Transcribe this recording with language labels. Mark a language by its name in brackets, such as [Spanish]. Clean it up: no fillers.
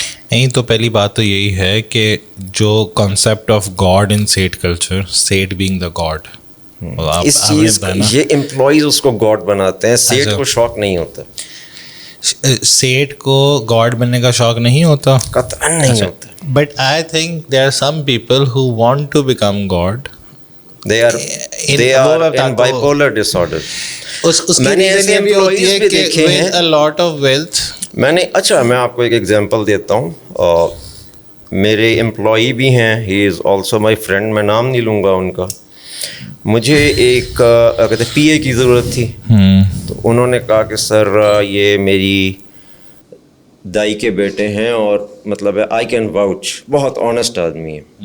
[Urdu] نہیں تو پہلی بات تو یہی ہے کہ جو [English] concept of god in Set culture, Set being the god, [Urdu] اس چیز یہ امپلائیز اس کو گاڈ بناتے ہیں, سیٹ کو شوق نہیں ہوتا. سیٹ کو گاڈ بننے کا شوق نہیں ہوتا, قطعاً نہیں ہوتا. [English] But I think there are some people who want to become god. They are in bipolar disorder. [Urdu] اس کی ریزن یہ بھی ہوتی ہے کہ [English] with a lot of wealth. [Urdu] اچھا میں آپ کو ایک ایگزامپل دیتا ہوں, میرے امپلائی بھی ہیں, [English] he is also my friend, [Urdu] میں نام نہیں لوں گا ان کا. مجھے ایک کہتے پی اے کی ضرورت تھی, تو انہوں نے کہا کہ سر یہ میری دائی کے بیٹے ہیں اور مطلب ہے [English] I can vouch, [Urdu] بہت آنیسٹ آدمی ہے.